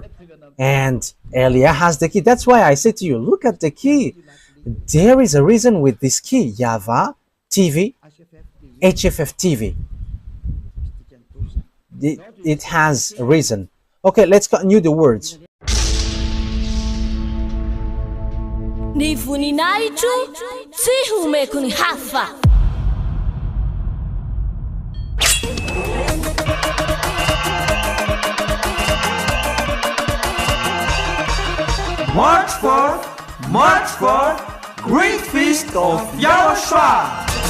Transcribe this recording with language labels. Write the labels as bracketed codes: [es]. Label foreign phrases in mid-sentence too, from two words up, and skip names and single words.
[en] And Elia has the key. That's why I said to you, look at the key. There is a reason with this key. YAHVAH TV, HFF TV. It has a reason. Okay, let's continue the words. [mg] Ny voninahitro tsy homeko ny hafa. [en] March 4th, Great Feast of YAHOSHUAH.